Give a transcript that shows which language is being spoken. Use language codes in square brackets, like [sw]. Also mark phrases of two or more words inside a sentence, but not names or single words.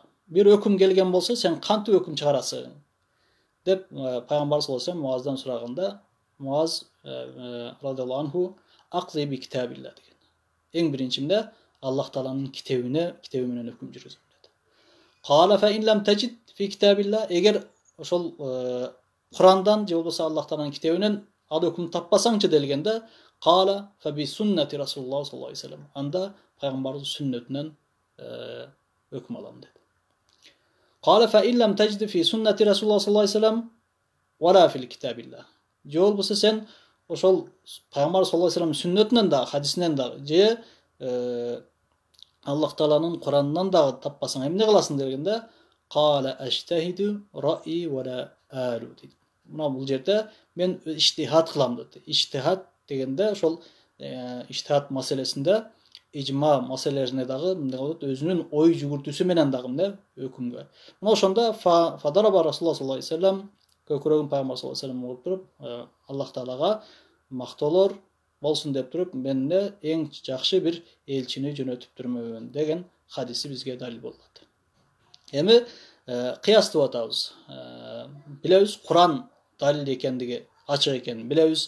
[ky] Bir өкүм келген болса, сен кантип өкүм чыгарасың? Деп пайгамбар [ar] صلى الله عليه وسلم [ky] Муаздан сураганда, Муаз [ar] رضي الله عنه أقضي بكتاب الله [ky] деген. Эң биринчимде Аллах Тааланын китеби менен өкүм жүргүзөм деди. [ar] قال فإن لم تجد في كتاب الله, [ky] эгер ошол Курандан же болбосо Аллах Тааланын китебинен ал өкүм таппасаңчы делгенде, [ar] قال فبسنة رسول الله صلى الله عليه وسلم, [ky] анда пайгамбардын сүннөтүнөн өкүм алам деди. [ar] قال فإن لم تجد في سنة رسول الله صلى الله عليه وسلم ولا في كتاب الله. [ky] Же болбосо сен ошол пайгамбар [ar] صلى الله عليه وسلم [ky] сүннөтүнөн да, хадисинен да, же Аллах Тааланын Куранынан да таппасаң эмне кыласың дегенде, [ar] قال أجتهد رأيي ولا آلو [ky] дейт. Мына бул жерде мен иштихат кылам деди. Иштихат дегенде ошол иштихат маселесинде ижма маселелерине дагы өзүнүн ой жүгүртүүсү менен дагы өкүмгө. Мына ошондо [ar] فضرب رسول الله صلى الله عليه وسلم [ky] көкүрөгүн пайгамбар [ar] صلى الله عليه وسلم [ky] уруп туруп, Аллах Таалага мактоолор болсун деп туруп, менде эң жакшы бир элчини жөнөтүп турмун деген хадиси бизге далил болот. Эми кыяс деп атабыз. Билебиз, Куран далил экендиги ачык экенин билебиз.